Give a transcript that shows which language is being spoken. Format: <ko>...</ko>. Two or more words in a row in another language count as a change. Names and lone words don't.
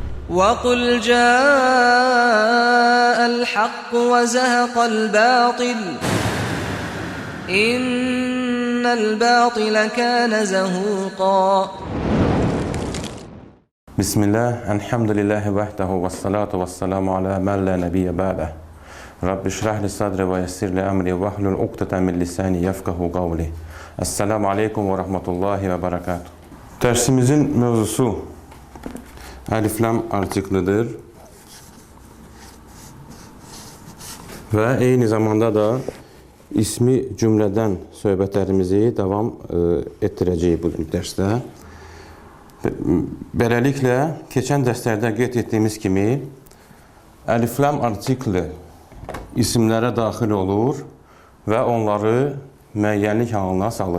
<ar>وَقُلْ جَاءَ الْحَقُّ وَزَهَقَ الْبَاطِلُ إِنَّ الْبَاطِلَ كَانَ زَهُوقًا. Bismillah, الحمد لله وحده والصلاة والسلام على من لا نبي بعده. رب اشرح لي صدري ويسر لي أمري واحلل عقدة من لساني يفقهوا قولي. السلام عليكم ورحمة الله وبركاته.</ar> <tr>Dersimizin mevzusu Elif-lam artiklidir.</tr> <az>Ve eyni zamanda da ismi cümleden söhbətlərimizi davam etdirəcəyik bu dərsdə. Beləliklə, keçən dərslərdə qeyd etdiyimiz kimi, əlif-lam artikli isimlərə daxil olur və onları müəyyənlik halına salır.</az>